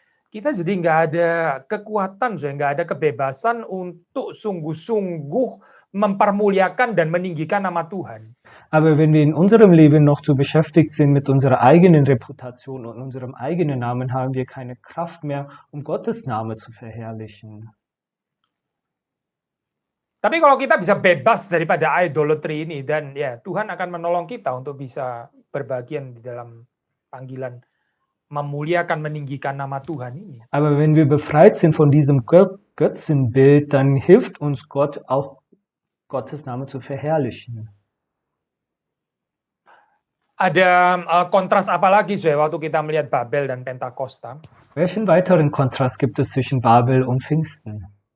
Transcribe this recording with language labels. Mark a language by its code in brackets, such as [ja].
[id] Kita jadi nggak ada kekuatan, nggak ada kebebasan untuk sungguh-sungguh mempermuliakan dan meninggikan nama Tuhan. [de] Aber wenn wir in unserem Leben noch zu beschäftigt sind mit unserer eigenen Reputation und unserem eigenen Namen, haben wir keine Kraft mehr, um Gottes Name zu verherrlichen. [id] Tapi kalau kita bisa bebas daripada idolatry ini, dan ya Tuhan akan menolong kita untuk bisa berbagian di dalam panggilan memuliakan, meninggikan nama Tuhan ini. [de] Aber wenn wir befreit sind von diesem Götzenbild, dann hilft uns Gott auch, Gottes Name zu verherrlichen. [id] Ada kontras apa lagi waktu kita melihat Babel dan Pentakosta? [de] Welchen weiteren Kontrast gibt es zwischen Babel und Pfingsten?